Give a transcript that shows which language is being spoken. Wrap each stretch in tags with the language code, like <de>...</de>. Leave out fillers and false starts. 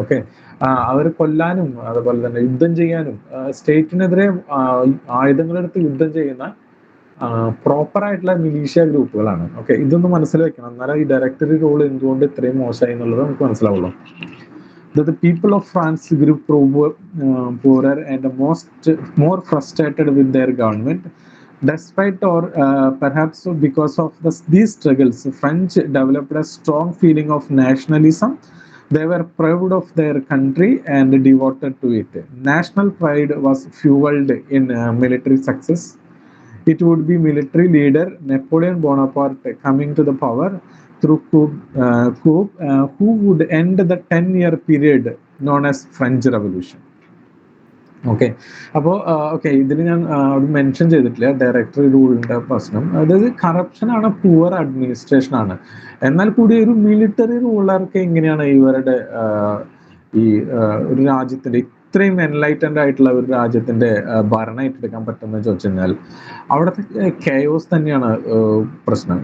<ml>Okay, അവർ കൊല്ലാനും അതുപോലെ തന്നെ യുദ്ധം ചെയ്യാനും സ്റ്റേറ്റിനെതിരെ ആയുധങ്ങളെടുത്ത് യുദ്ധം ചെയ്യുന്ന പ്രോപ്പർ ആയിട്ടുള്ള മിലീഷ്യ ഗ്രൂപ്പുകളാണ്. ഓക്കെ, ഇതൊന്ന് മനസ്സിൽ വെക്കണം. എന്നാലും ഈ ഡയറക്ടറി റൂൾ എന്തുകൊണ്ട് ഇത്രയും മോശമായി എന്നുള്ളത് നമുക്ക് മനസ്സിലാവുള്ളൂ.</ml> <en>The people of France grew poorer and more frustrated with their government. Despite or perhaps because of these struggles, French developed a strong feeling of nationalism. They were proud of their country and devoted to it. National pride was fueled in military success. It would be military leader Napoleon Bonaparte coming to the power through coup, who would end the 10-year period known as French Revolution.</en> <ml>Okay, അപ്പോൾ okay, ഇതിൽ ഞാൻ mention ചെയ്തിട്ടില്ല directory റൂളിൻ്റെ പ്രശ്നം. അതായത് കറപ്ഷനാണ്, poor administration ആണ്. എന്നാൽ കൂടി ഒരു മിലിറ്ററി റൂളർക്ക് എങ്ങനെയാണ് ഇവരുടെ ഈ ഒരു രാജ്യത്തിൻ്റെ ഇത്രയും എൻലൈറ്റൻഡ് ആയിട്ടുള്ള ഒരു രാജ്യത്തിൻ്റെ ഭരണം ഏറ്റെടുക്കാൻ പറ്റുമെന്ന് ചോദിച്ചു കഴിഞ്ഞാൽ അവിടുത്തെ കെയോസ് തന്നെയാണ് പ്രശ്നം.</ml>